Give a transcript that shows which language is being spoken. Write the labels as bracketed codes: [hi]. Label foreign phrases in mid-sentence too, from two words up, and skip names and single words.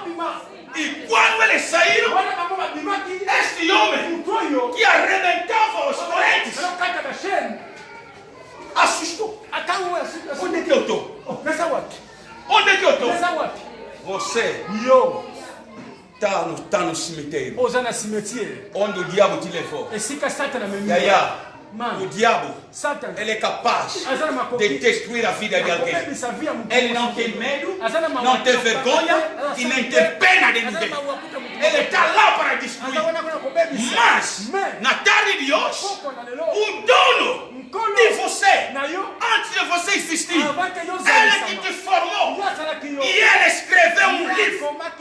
[pt] E quando eles saíram, este homem que arrebentava os correntes assustou. Onde é que eu estou? Onde é que eu estou? Você está no cemitério onde o diabo te levou. [fr] le diable, elle est capable de détruire la vie de quelqu'un. [pt] Elle não tem medo, não tem vergonha e nem tem pena de ninguém. Ele está lá para destruir. Mas, na tarde de hoje, o dono de você, antes de você existir, ele que te formou e ele escreveu um livro.